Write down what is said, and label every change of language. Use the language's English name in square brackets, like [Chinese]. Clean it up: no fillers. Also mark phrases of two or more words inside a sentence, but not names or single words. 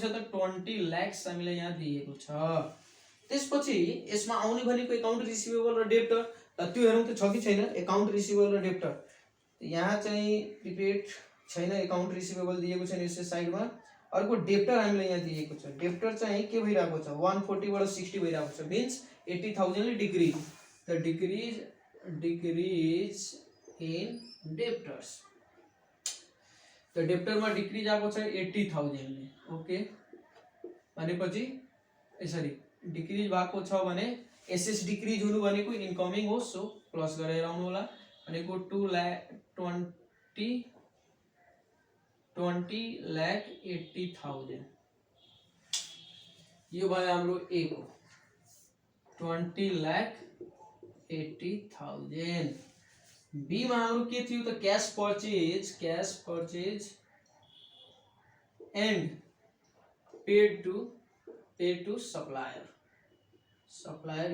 [Nepali] छ त 20 लाख हामीलाई यहाँ दिएको छ त्यसपछि यसमा आउने भनेको [English] account receivable [Nepali] र डेप्टर त्यो हेरौं त छ कि छैन [English] account receivable [Nepali] र डेप्टर यहाँ चाहिँ प्रिपेड छैन [English] account receivable [Nepali] दिएको छैन यसै साइडमा अर्को डेप्टर हामीलाई यहाँ दिएको छ डेप्टर चाहिँ के भइराको छ 140 बाट 60 भइराको छ मीन्स 80,000 ले [English] decrease the decrease in debtors [Nepali] त डेप्टर मा डिक्रीज आको छ 80,000 ले ओके भनेपछि यसरी डिक्रीज भएको छ भने [English] assets decrease [Nepali] हुनु भनेको इनकमिङ हो [English] so plus [Nepali] गरेर आउनु होला भनेको 20,80,000 यो भयो हाम्रो ए को 20,80,000 बी मा हाम्रो के थियो त [English] cash purchase and paid to supplier